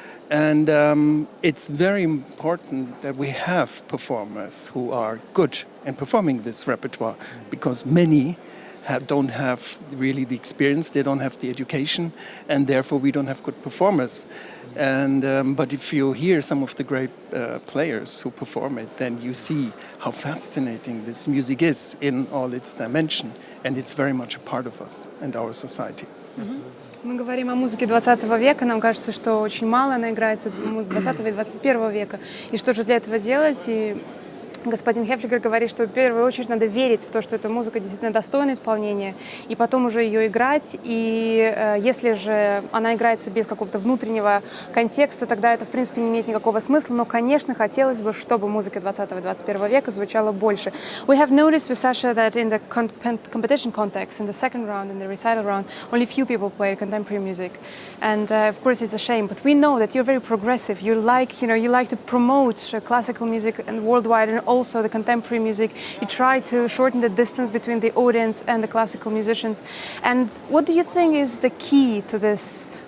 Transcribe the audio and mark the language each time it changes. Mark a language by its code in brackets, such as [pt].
[en] And it's very important that we have performers who are good in performing this repertoire, because many don't have really the experience, they don't have the education, and therefore we don't have good performers. And but if you hear some of the great players who perform it, then you see how fascinating this music is in all its dimension, and it's very much a part of us and our society. [ru] Мы говорим о музыке 20 века, нам кажется, что очень мало она играется 20 и 21 века. И что же для этого делать? И господин Haefliger говорит, что в первую очередь надо верить в то, что эта музыка действительно достойна исполнения, и потом уже ее играть. И если же она играется без какого-то внутреннего контекста, тогда это, в принципе, не имеет никакого смысла. Но, конечно, хотелось бы, чтобы музыка 20 и 21 века звучала больше. [en] We have noticed with Sascha that in the competition context, in the second round, in the recital round, only few people played contemporary music. And of course, it's a shame. But we know that you're very progressive. You like to promote classical music and worldwide, and also the contemporary music. You try to shorten the distance between the audience and the classical musicians. And what do you think is the key to this